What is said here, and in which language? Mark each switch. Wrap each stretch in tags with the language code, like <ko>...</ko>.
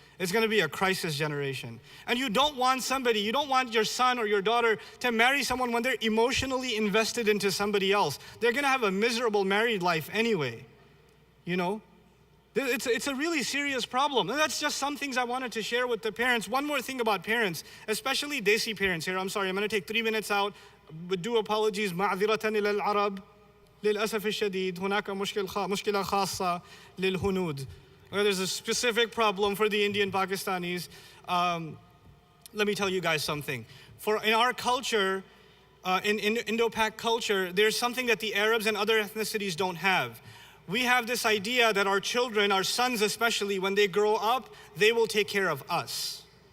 <en>It's gonna be a crisis generation. And you don't want your son or your daughter to marry someone when they're emotionally invested into somebody else. They're gonna have a miserable married life anyway, you know? It's a really serious problem. And that's just some things I wanted to share with the parents. One more thing about parents, especially Desi parents here. I'm sorry, I'm gonna take 3 minutes out with due apologies,</en> <ar>معذرة إلى العرب للأسف الشديد هناك مشكلة خاصة للهنود.</ar> <en>There's a specific problem for the Indian Pakistanis. Let me tell you guys something. In our culture, in Indo-Pak culture, there's something that the Arabs and other ethnicities don't have. We have this idea that our children, our sons especially, when they grow up, they will take care of us.</en>